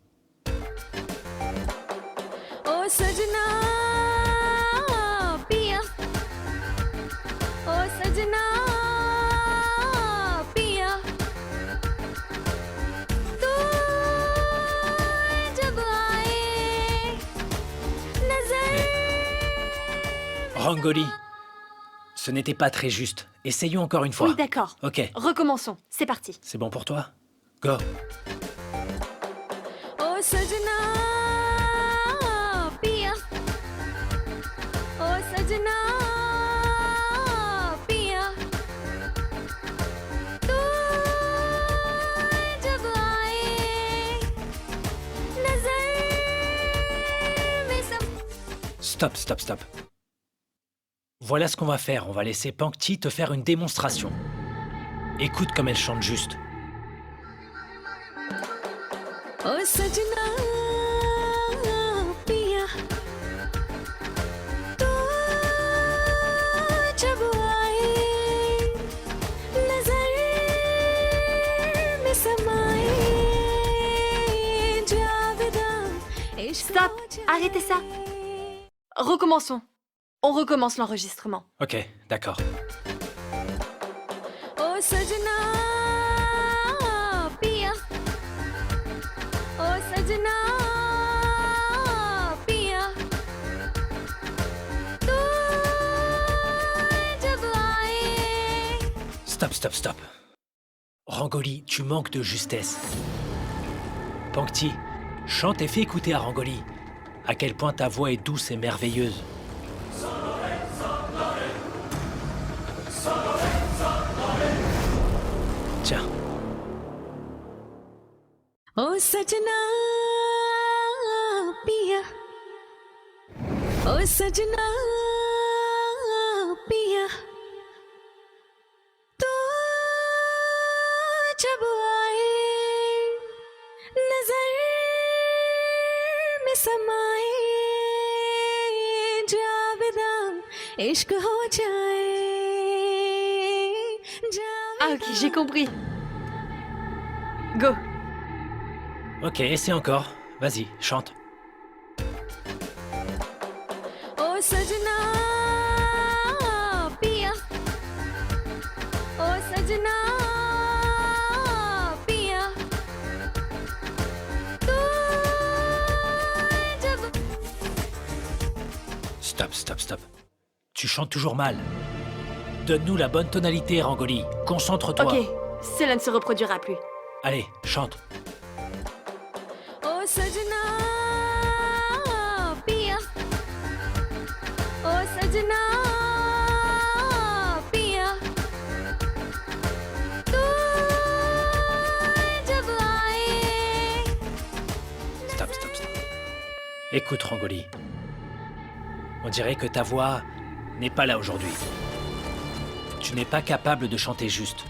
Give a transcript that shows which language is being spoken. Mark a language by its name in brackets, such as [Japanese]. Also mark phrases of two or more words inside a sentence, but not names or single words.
[Hindi] ओ सजना पिया ओ सजना पिया तू जब आए नजर [French] Rangoli, ce n'était pas très juste. Essayons encore une fois. Oui, d'accord. Ok, Recommençons. C'est parti. c'est bon pour toi? Go. [Hindi] ओ सजना पिया ओ सजना पिया तू जब आए नजर में सब [French] Stop, stop, stop. Voilà ce qu'on va faire. On va laisser Pankti te faire une démonstration. Écoute comme elle chante juste. [Hindi] ओ सजना पिया तू जब आए नजर में समाए जावेदा इश्क [French] Stop! Arrêtez ça! Recommençons. On recommence l'enregistrement. Ok, d'accord. [Hindi] ओ सजना पिया ओ सजना पिया तू जब आए [French] Stop, stop, stop. Rangoli, tu manques de justesse. Pankti, chante et fais écouter à Rangoli à quel point ta voix est douce et merveilleuse. Tiens, [Hindi] ओ सजना पिया ओ सजना पिया तू जब आए नजर में समाए जावेदा इश्क हो जाए [French] Ah, ok, j'ai compris. Go! ok, essaie encore. Vas-y, chante. [Hindi] ओ सजना पिया ओ सजना सजना पिया तू जब [French] Stop, stop, stop. Tu chantes toujours mal. Donne-nous la bonne tonalité, Rangoli. Concentre-toi. Ok, cela ne se reproduira plus. Allez, chante. [Hindi] ओ सजना पिया ओ सजना पिया तू जब आए [French] Stop, stop, stop. Écoute, Rangoli. On dirait que ta voix n'est pas là aujourd'hui. Tu n'es pas capable de chanter juste.